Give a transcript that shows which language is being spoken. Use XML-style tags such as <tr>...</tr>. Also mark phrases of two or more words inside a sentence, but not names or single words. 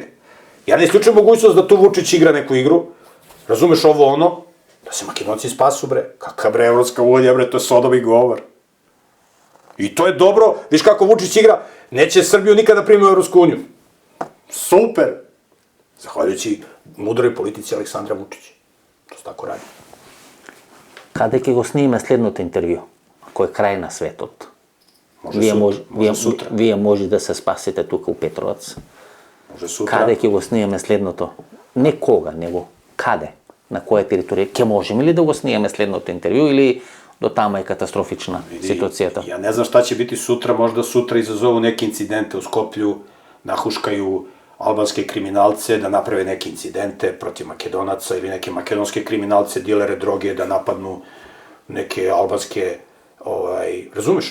<sr>Ja ne isključujem mogućnost da tu Vučić igra neku igru, razumeš ovo ono, da se Makedonci spasu, bre. Kaka, bre, Evropska unija, bre, to je Sodom i govor. I to je dobro, viš kako Vučić igra, neće Srbiju nikada primi u Evropsku uniju. Super! Zahvaljujući mudroj politici Aleksandra Vučića. To se tako radi.</sr> <mk>Каде ќе го снимиме следното интервју? Ако е крај на светот? Може сутра. Вие може да се спасите тука у Петровац? Може сутра. Каде ќе го снимиме следното? Не кога, него каде? На која територија? Ќе можеме ли да го снимиме следното интервју или до тама е катастрофична ситуацијата?</mk> <sr>Ja ne znam šta će biti sutra, možda sutra izazovu neke incidente u Skoplju, nahuškaju albanske kriminalce da naprave neke incidente protiv Makedonaca ili neke makedonske kriminalce, dilere droge da napadnu neke albanske, razumeš?</sr>